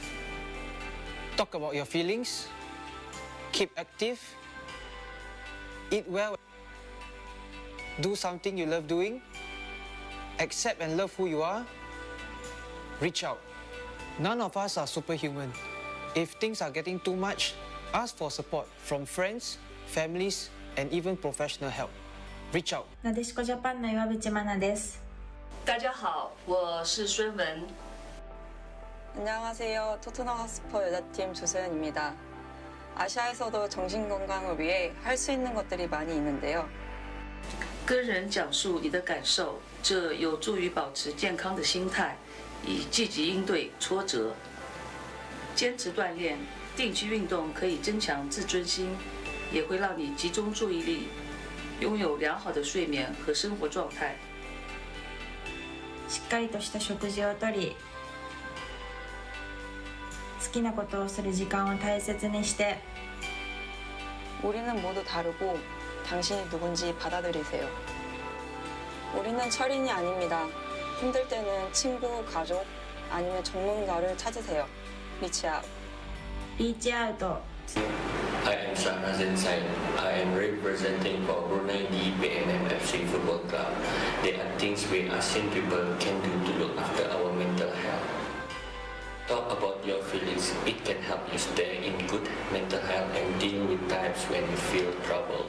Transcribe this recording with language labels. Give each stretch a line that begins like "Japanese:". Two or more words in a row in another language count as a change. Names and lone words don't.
English: Talk about your feelings, keep active, eat well, do something you love doing, accept and love who you are, reach out. None of us are superhuman. If things are getting too much, ask for support from friends, families, and even professional help. Reach out.
Japanese: なでしこジャパンの岩渕真奈です。
Chinese: 大家好，我是孙文。
Korean: 안녕하세요. 토트넘 핫스퍼 여자팀 조서연입니다. 아시아에서도 정신건강을 위해 할 수 있는 것들이 많이 있는데요.
Chinese: 跟人讲述你的感受，这有助于保持健康的心态，以积极应对挫折。坚持锻炼、定期运动可以增强自尊心，也会让你集中注意力，拥有良好的睡眠和生活状态。
Japanese: しっかりとした食事をとり、好きなことをする時間を大切にして。
Korean: 우리는 모두 다르고 당신이 누군지 받아들이세요. 우리는 철인이 아닙니다. 힘들 때는 친구, 가족 아니면 전문가를 찾으세요.
English: Reach out. Reach out. I am Shahrazin Said. I am representing for Brunei DPMM FC Football Club. There are things we ASEAN people can do to look after our mental health. Talk about your feelings. It can help you stay in good mental health and deal with times when you feel trouble.